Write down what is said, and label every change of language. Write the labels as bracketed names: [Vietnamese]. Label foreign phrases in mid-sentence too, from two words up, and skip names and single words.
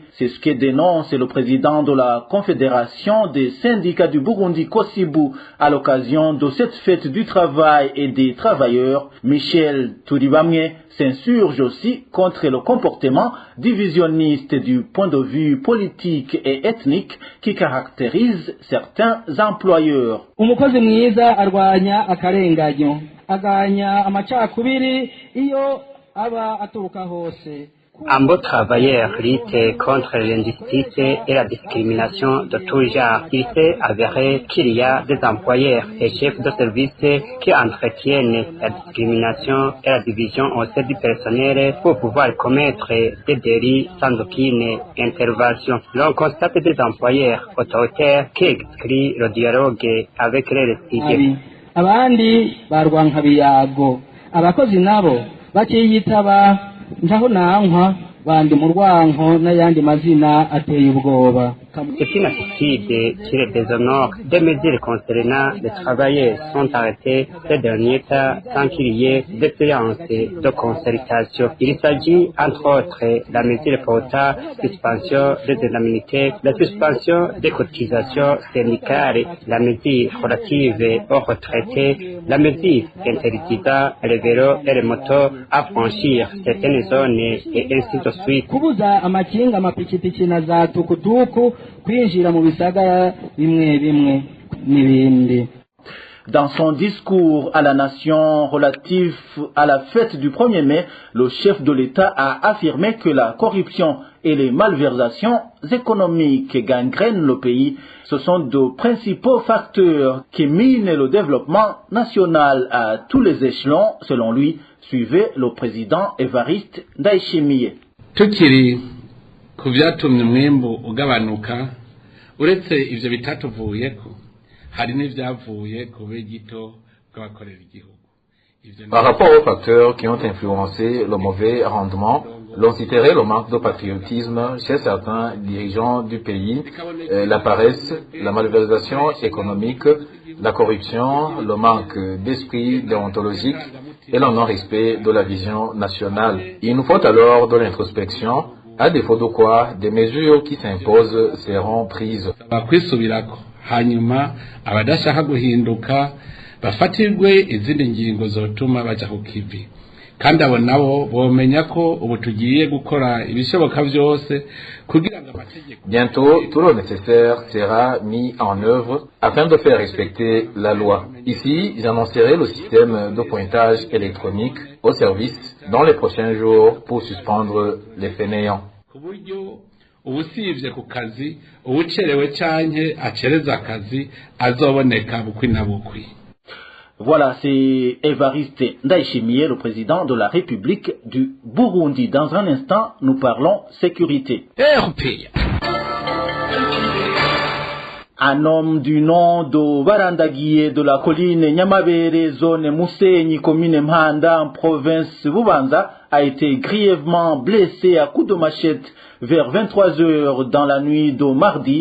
[French] C'est ce que dénonce le président de la Confédération des syndicats du Burundi, Kosibu, à l'occasion de cette fête du travail et des travailleurs. Michel Turibamye s'insurge aussi contre le comportement divisionniste du point de vue politique et ethnique qui caractérise certains employeurs. [Rundi] Umukozi mwiza arwanya akarenganyo, aganya amacakubiri iyo aba aturuka hose. [French] Un beau travailleur lutte contre l'injustice et la discrimination de tout genre. Il s'est avéré qu'il y a des employeurs et chefs de service qui entretiennent la discrimination et la division au sein du personnel pour pouvoir commettre des délits sans aucune intervention. L'on constate des employeurs autoritaires qui excluent le dialogue avec les restitués. [Rundi] Abandi barwanka biyago, abakozi nabo bakiyitaba ntaho nankwa bandi mu rwanko n'ayandi mazina ateye ubwoba. [French] C'est une attitude qui les déshonore. Des mesures concernant les travailleurs sont arrêtées ces derniers temps sans qu'il y ait de séances de concertation. Il s'agit entre autres la mesure portant suspension des indemnités, la suspension des cotisations syndicales, la mesure relative aux retraités, la mesure interdisant les vélos et les motos à franchir certaines zones et ainsi de suite. [Rundi] Kubuza amakinga amapikipiki na za tukutuku kwinjira mu bisagara bimwe bimwe n'ibindi. [French] Dans son discours à la nation relatif à la fête du 1er mai, le chef de l'État a affirmé que la corruption et les malversations économiques gangrènent le pays. Ce sont de principaux facteurs qui minent le développement national à tous les échelons, selon lui, suivait le président Evariste Ndayishimiye. [Rundi] Tukiri ku byatumye umwimbu ugabanuka uretse ivyo bitatuvuyeko hari n'ivyavuye ku begito bw'abakorera igihugu. [French] Par rapport aux facteurs qui ont influencé le mauvais rendement, l'on citerait le manque de patriotisme chez certains dirigeants du pays, la paresse, la malversation économique, la corruption, le manque d'esprit déontologique et le non-respect de la vision nationale. Il nous faut alors de l'introspection, à défaut de quoi des mesures qui s'imposent seront prises. [Rundi] Bakwisubirako hanyuma abadashaka guhinduka bafatirwe izindi ngingo zotuma baja ku kivi kandi abo nabo bomenya ko ubu tugiye gukora ibishoboka byose kugira ngo amategeko. [French] Bientôt tout le nécessaire sera mis en œuvre afin de faire respecter la loi. Ici j'annoncerai le système de pointage électronique au service dans les prochains jours pour suspendre les fainéants. [Rundi] Ubusivye ku kazi ubucerewe canke acereza akazi azoboneka bukwi na bukwi. [French] Voilà, c'est Evariste Ndayishimiye, le président de la République du Burundi. Dans un instant, nous parlons sécurité. Un homme du nom de Barandagiye de la colline Nyamabere, zone Musenyi, commune Mpanda, en province Bubanza, a été grièvement blessé à coups de machette vers 23 heures dans la nuit de mardi.